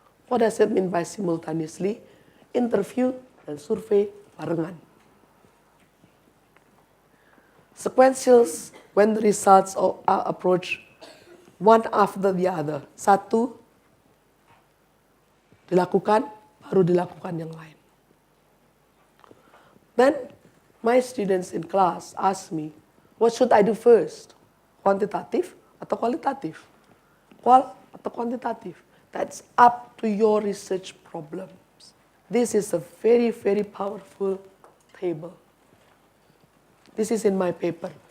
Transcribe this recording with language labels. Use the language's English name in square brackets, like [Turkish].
[English] What does it mean by simultaneously? [Indonesian] Interview dan survei barengan. [English] Sequentials, when the results are approached one after the other. [Indonesian] Satu dilakukan, baru dilakukan yang lain. [English] Then, my students in class ask me, what should I do first? [Indonesian] Quantitative atau kualitatif? Qual atau kuantitatif? [English] That's up to your research problems. This is a very, very powerful table. This is in my paper.